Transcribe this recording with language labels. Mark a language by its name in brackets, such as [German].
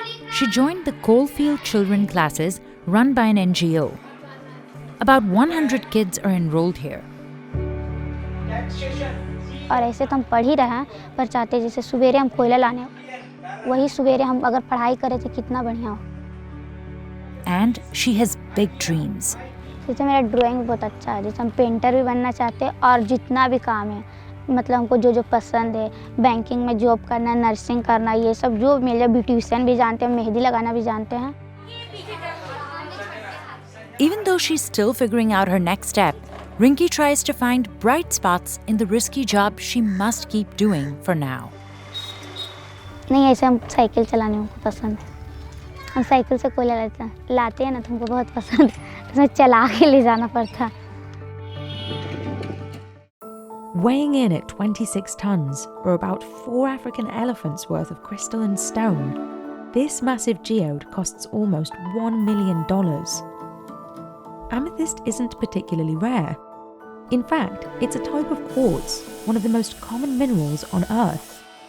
[English] She joined the Coalfield Children classes run by an NGO. About 100 kids are enrolled here. [Hindi] और ऐसे तो हम पढ़ ही रहे हैं, पर चाहते जैसे सवेरे हम कोयला लाने, वही सवेरे हम अगर पढ़ाई करें तो कितना बढ़िया हो। [English] And she has big dreams. [Hindi] जैसे मेरा ड्राइंग बहुत अच्छा है, जैसे हम पेंटर भी बनना चाहते हैं और जितना भी काम है, मतलब हमको जो पसंद है, बैंकिंग में जॉब करना, नर्सिंग करना, ये सब जो मिल जाए, ब्यूटिशियन भी जानते हैं, मेहंदी लगाना भी जानते हैं। [English] Even though she's still figuring out her next step, Rinky tries to find bright spots in the risky job she must keep doing for now. [Hindi] नहीं, ऐसे हम साइकिल चलाने हमको पसंद है। हम साइकिल से कोयला लाते हैं ना, तो हमको बहुत पसंद है, उसमें चला के ले जाना पड़ता। [English] Weighing in at 26 tons, or about 4 African elephants worth of crystal and stone, this massive geode costs almost $1 million. Amethyst isn't particularly rare. In fact, it's a type of quartz, one of the most common minerals on Earth.